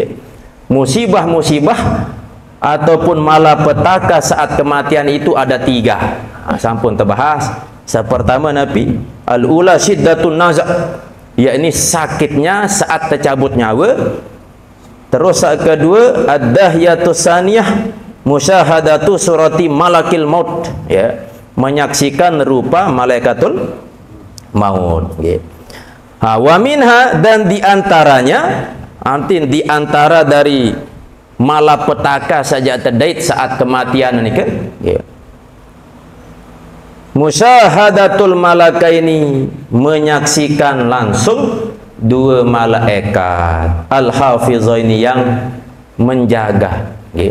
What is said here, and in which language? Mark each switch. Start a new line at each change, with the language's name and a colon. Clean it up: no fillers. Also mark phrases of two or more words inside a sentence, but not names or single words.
Indonesian: Musibah-musibah ataupun malapetaka saat kematian itu ada 3. Sampun terbahas. Pertama Nabi,
Arabic: الأولى شدة النزع',
Indonesian: yakni sakitnya saat tercabut nyawa. Terus kedua,
Arabic: الداهية الثانية مشاهدة صورة ملك الموت,
Indonesian: ya, menyaksikan rupa malaikatul maut. Okay.
Arabic: ومنها,
Indonesian: dan diantaranya, diantara dari malapetaka saja terdait saat kematian ini kan, yeah.
Arabic: مشاهدة الملكين,
Indonesian: menyaksikan langsung 2 malaikat al-hafizaini, yang menjaga, yeah.